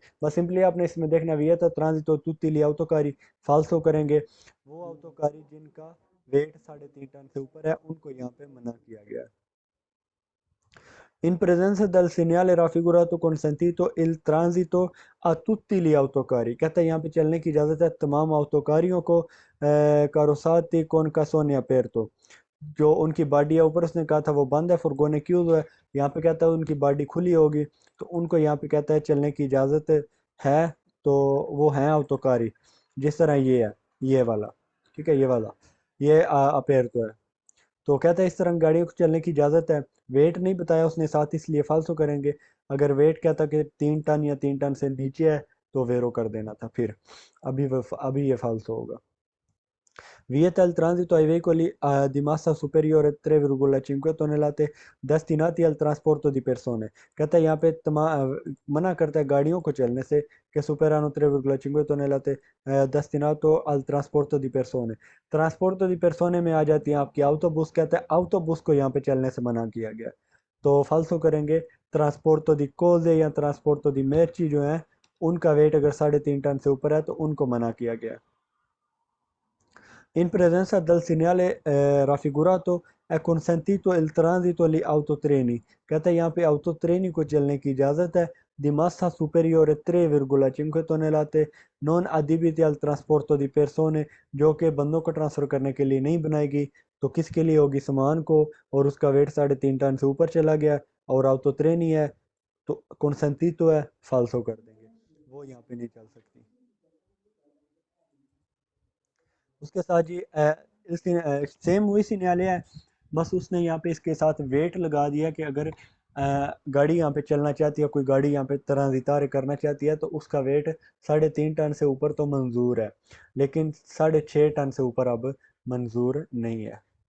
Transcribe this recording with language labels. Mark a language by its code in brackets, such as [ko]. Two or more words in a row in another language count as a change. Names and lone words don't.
[hi] बस सिंपली आपने इसमें देखना [it] vieta transito tutti gli [hi] autocarri, फाल्सो करेंगे, वो autocarri जिनका वेट 3.5 टन से ऊपर है उनको यहाँ पे मना किया गया है। [it] In presenza del segnale raffigurato consentito il transito a tutti gli autocarri, [hi] कहता है यहाँ पे चलने की इजाज़त है तमाम autoकारियों को [it] carrozzati con cassone aperto, [hi] जो उनकी बॉडी है ऊपर उसने कहा था वो बंद है, फुर्गोने क्यों है, यहाँ पे कहता है उनकी बॉडी खुली होगी, तो उनको यहाँ पे कहता है चलने की इजाज़त है। तो वो हैं autoकारी, जिस तरह ये है, ये वाला, ठीक है, ये वाला, ये अपेरतो है। तो कहता है इस तरह गाड़ियों को चलने की इजाज़त है। वेट नहीं बताया उसने साथ, इसलिए फालसो करेंगे। अगर वेट कहता कि 3 टन या 3 टन से नीचे है तो वेरो कर देना था फिर। अभी ये फालसो होगा। [it] Vieta il transito ai veicoli di massa superiore a 3,5 tonnellate destinati al trasporto di persone। [hi] कहता है यहाँ पे मना करता है गाड़ियों को चलने से कि [it] superano 3,5 tonnellate destinato al trasporto di persone। trasporto di persone [hi] में आ जाती हैं आपकी autobus, कहता है autobus को यहाँ पे चलने से मना किया गया। तो फालसो करेंगे [it] trasporto di cose [hi] या [it] trasporto di merci [hi] जो है उनका वेट अगर 3.5 टन से ऊपर है तो उनको मना किया गया। [it] In presenza del segnale raffigurato è consentito il transito agli autotreni। [hi] कहता है यहाँ पे autotreni को चलने की इजाज़त है [it] di massa superiore 3,5 tonnellate non adibiti al trasporto di persone, [hi] जो कि बंदों को ट्रांसफ़र करने के लिए नहीं बनाएगी, तो किसके लिए होगी, सामान को, और उसका वेट 3.5 टन से ऊपर चला गया और autotreni है तो consentito है, फाल्सो कर देंगे, वो यहाँ पे नहीं चल सकती। उसके साथ जी सेम वही सिनारियो है, बस उसने यहाँ पे इसके साथ वेट लगा दिया कि अगर गाड़ी यहाँ पे चलना चाहती है, कोई गाड़ी यहाँ पे तरह करना चाहती है तो उसका वेट 3.5 टन से ऊपर तो मंजूर है, लेकिन 6.5 टन से ऊपर अब मंजूर नहीं है।